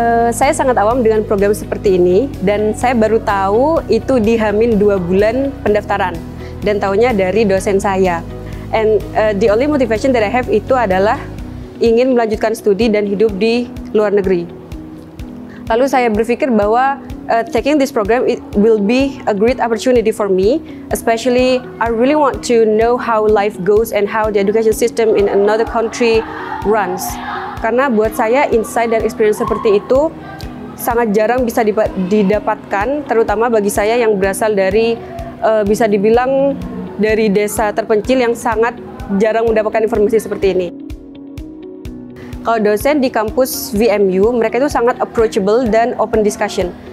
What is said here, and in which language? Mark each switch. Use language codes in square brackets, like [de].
[id] Saya sangat awam dengan program seperti ini dan saya baru tahu itu di H-2 bulan pendaftaran dan tahunya dari dosen saya. [en] And the only motivation that I have [id] itu adalah ingin melanjutkan studi dan hidup di luar negeri. Lalu saya berpikir bahwa [en] taking this program, it will be a great opportunity for me, especially I really want to know how life goes and how the education system in another country runs. [id] Karena buat saya insight dan experience seperti itu sangat jarang bisa didapatkan, terutama bagi saya yang berasal dari bisa dibilang dari desa terpencil yang sangat jarang mendapatkan informasi seperti ini. Kalau dosen di kampus VMU, mereka itu sangat approachable dan open discussion.